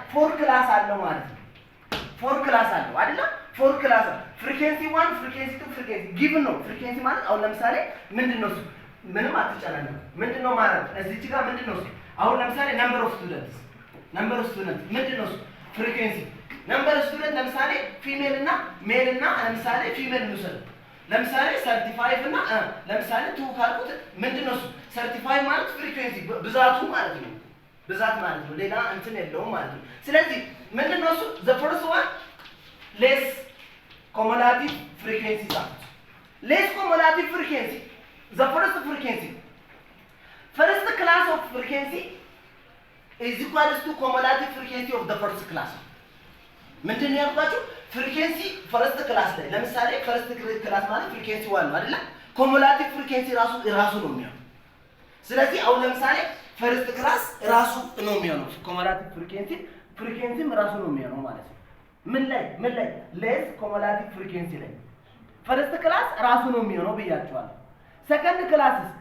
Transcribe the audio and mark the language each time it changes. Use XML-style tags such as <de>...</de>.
<en>four class</en> <am>አለው ማለት ነው። four class አለው አይደለ?</am> <en>four class frequency 1 frequency 2 frequency given</en> <am>ነው። frequency ማለት አሁን ለምሳሌ ምንድነው እሱ? ምንም አትጨናነቁ። ምንድነው ማለት እዚህ ጋር ምንድነው እሱ? አሁን ለምሳሌ</am> <en>number of students</en> <am>ምንድነው እሱ?</am> <en>frequency number of students</en> <am>ለምሳሌ ፊሜል እና ሜል እና ለምሳሌ ፊሜል እንውሰድ። ለምሳሌ 35 እና ለምሳሌ 2 ካልኩት ምንድነው እሱ? 35 ማለት frequency ብዛቱ ማለት ነው። ብዛት ማለት ነው። ሌላ እንትን የለውም ማለት ነው። ስለዚህ ምንድነው እሱ?</am> <en>the first one less cumulative frequency ዛት less cumulative frequency the first frequency first class of frequency is equals to cumulative frequency of the first class</en> <am>ምንድነው ያልኳችሁ? frequency first class ላይ ለምሳሌ first class ማለት frequency 1 ነው አይደል? cumulative frequency ራሱ ነው የሚሆነው። ስለዚህ አሁን ለምሳሌ ፈርስት ክላስ ራሱ ነው የሚሆነው። ኮሙላቲቭ ፍሪኩዌንሲም ራሱ ነው የሚሆነው ማለት ነው። ምን ላይ ሌስ ኮሙላቲቭ ፍሪኩዌንሲ ላይ ፈርስት ክላስ ራሱ ነው የሚሆነው ብያቸዋለሁ። ሰከንድ ክላስ</am>